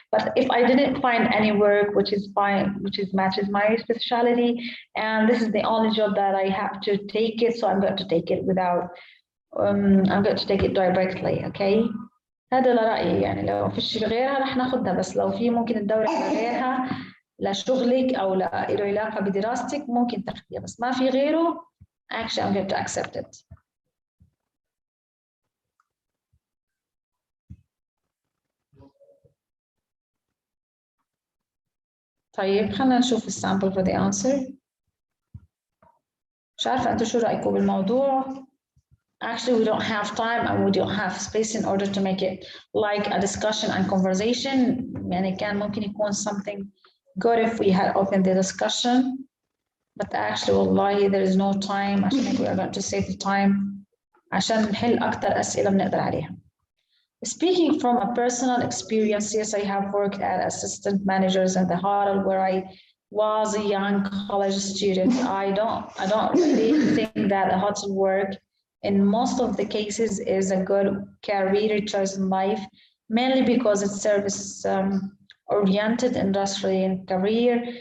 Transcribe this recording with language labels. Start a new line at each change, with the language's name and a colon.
English: But if I didn't find any work which is matches my specialty, and this is the only job that I have to take it, so I'm going to take it without I'm going to take it directly.
Arabic: Okay, هذا لرأيي. يعني لو فيش غيرها رح ناخدها، بس لو في ممكن تدوري على غيرها لشغلك أو له علاقة بدراستك ممكن تاخديها، بس ما في غيره
English: actually I'm going to accept it.
Arabic: طيب خلينا نشوف السامبل
English: for the answer.
Arabic: مش عارفة أنتوا شو رأيكم بالموضوع؟
English: Actually, we don't have time and we don't have space in order to make it like a discussion and conversation.
Arabic: يعني كان ممكن يكون
English: something good if we had opened the discussion. But actually, والله there is no time.
Arabic: عشان هيك
English: we are going to save the time
Arabic: عشان نحل أكتر أسئلة بنقدر عليها.
English: Speaking from a personal experience, yes, I have worked as assistant managers in the hotel where I was a young college student. I don't really think that the hotel work in most of the cases is a good career choice in life, mainly because it's service oriented industry and career.